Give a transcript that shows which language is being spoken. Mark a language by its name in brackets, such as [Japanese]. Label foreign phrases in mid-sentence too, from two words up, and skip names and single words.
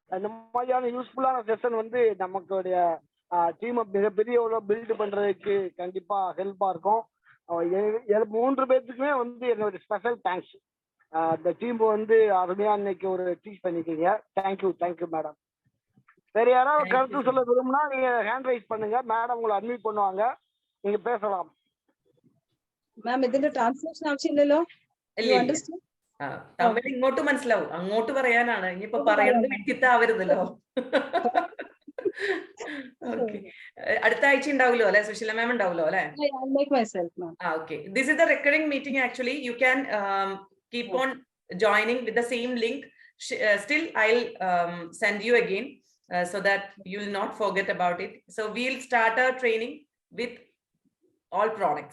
[Tamil] இந்த மாதிரியான யூஸ்ஃபுல்லான செஷன் வந்து நமக்குடைய டீமை மிகப்பெரிய பில்டு பண்றதுக்கு கண்டிப்பா ஹெல்ப்பா இருக்கும். 3 பேர்த்துக்குமே வந்து என்னோட [English] special thanks. [Tamil] இந்த டீம் வந்து அருமையா இன்னைக்கு ஒரு டீச் பண்ணிக்கீங்க. [English] Thank you madam. [Tamil] வேற யாராவது கருத்து சொல்ல விரும்புனா நீங்க [English] hand raise [Tamil] பண்ணுங்க, மேடம் உங்களை அட்மிட் பண்ணுவாங்க, நீங்க பேசலாம். [Malayalam] മാം ഇതിന്റെ ട്രാൻസ്ലേഷൻ ആവശ്യമില്ലല്ലോ? തമിഴ് ഇങ്ങോട്ട് മനസ്സിലാവും, അങ്ങോട്ട് പറയാനാണ്. ഇനിയിപ്പോ പറയുന്നത് വിട്ടിത്താവരുതല്ലോ. അടുത്ത ആഴ്ച ഉണ്ടാവുമല്ലോ അല്ലെ? സുശീല മാം ഉണ്ടാവുമല്ലോ അല്ലെ? [English] Okay, this is the recurring meeting. Actually you can keep on joining with the same link. Still I'll send you again so that you will not forget about it. So we'll start our training with all products.